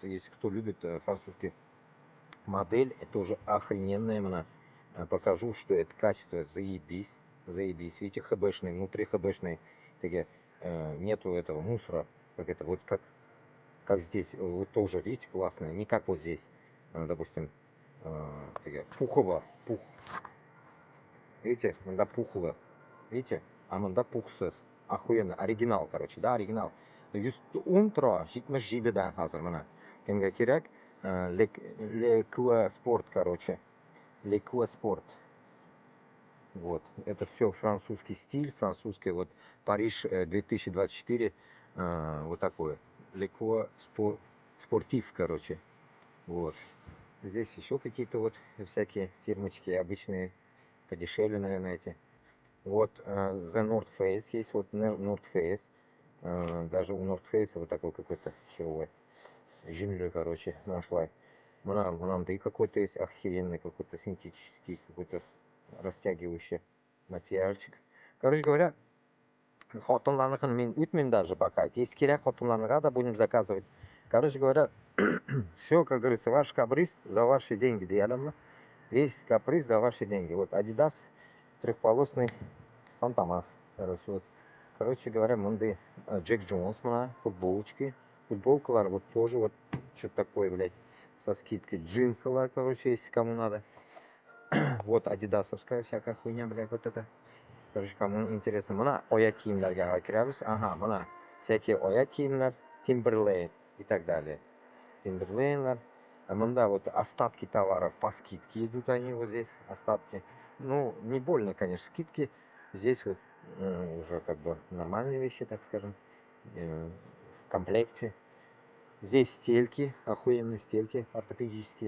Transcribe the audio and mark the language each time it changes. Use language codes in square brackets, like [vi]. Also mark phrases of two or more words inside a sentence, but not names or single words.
[ru] если кто любит французский модель, это тоже охрененная, она, покажу, что это качество, заебись, заебись, видите, хбшный, внутри хбшный, такие, нету этого мусора, как это, вот как здесь, вот тоже, видите, классное, не как вот здесь, допустим, такие, пух, видите, да, пухло, видите, а да, пухсыз, охуенно, оригинал, короче, да, оригинал. [uz] 110 жибида hazır mana. Kimga kerak? [ru] Lequa Sport, короче. Lequa Sport. Вот, это все французский стиль, французский, вот, Париж 2024, вот такое. Леко спортив, короче. Вот. Здесь еще какие-то вот всякие фирмочки обычные, подешевле, наверное, эти. Вот The North Face есть, вот North Face. Даже у North Face вот такой какой-то херовый жинлю, короче, нашла. Мынандай какой-то есть охеренный, какой-то синтетический, какой-то растягивающий материальчик. Короче говоря, [uz] xotinlarnikini men o'tmayman [ru] даже пока. Если [uz] kerak xotinlarniga [ru] да будем заказывать. Короче говоря, все, как говорится, ваш каприз за ваши деньги, deyalimi? Весь каприз за ваши деньги. Вот Adidas трехполосный фантомас. Короче, вот. Короче говоря, мындай Джек Джонс, футболочки. Футболкалар вот тоже вот что-то такое, блядь, со скидкой. Джинсовая, короче, если кому надо. Вот адидасовская всякая хуйня, блядь, вот это. Короче, кому интересно. [uz] Mana oyoq kiyimlarga kiramiz. Aha, mana всякие oyoq kiyimlar, Timberland [ru] и так далее. [uz] Timberland'lar. [ru] Да, вот остатки товаров по скидке идут они вот здесь, остатки. Ну, не больно, конечно, скидки. Здесь вот уже как бы нормальные вещи, так скажем, в комплекте. Здесь стельки, охуенные стельки ортопедические.